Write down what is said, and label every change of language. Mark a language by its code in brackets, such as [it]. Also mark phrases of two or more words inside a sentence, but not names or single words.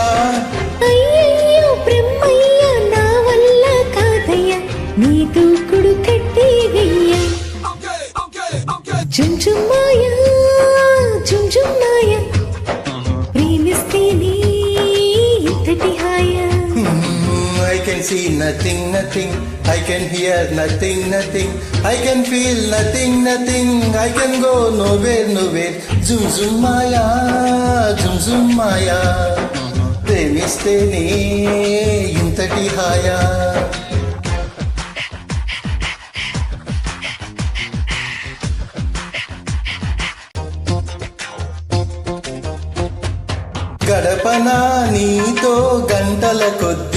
[te] అయ్యయ్యో బ్రహ్మయ్య నా వల్ల కాదయ్యా నీ దూకుడు కట్టి వెయ్య [en] zoom zoom Maya zoom zoom Maya [te] ప్రేమిస్తేనే ఇంతటి హాయా [en] I can see nothing, nothing. I can hear nothing, nothing. I can feel nothing, nothing. I can go nowhere, nowhere. Zoom, zoom, Maya, zoom, zoom, Maya. [te] ప్రేమిస్తేనే ఇంతటి హాయా గడపనా నీతో గంటల కొద్దీ